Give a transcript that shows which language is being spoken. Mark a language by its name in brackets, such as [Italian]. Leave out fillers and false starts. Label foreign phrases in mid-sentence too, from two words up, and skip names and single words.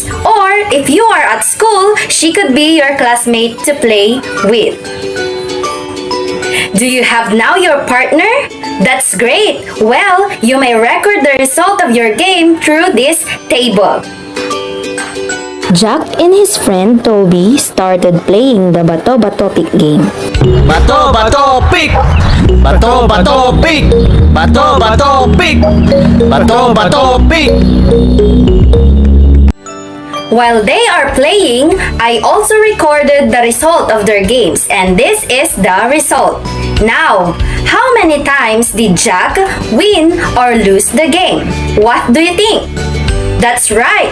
[English] Or if you are at school, she could be your classmate to play with. Do you have now your partner? That's great! Well, you may record the result of your game through this table. Jack and his friend Toby started playing the Bato Bato Pick game. [Filipino] Bato Bato Pick! Bato Bato Pick! Bato Bato Pick! Bato Bato Pick! [English] While they are playing, I also recorded the result of their games, and this is the result. Now, how many times did Jack win or lose the game? What do you think? That's right!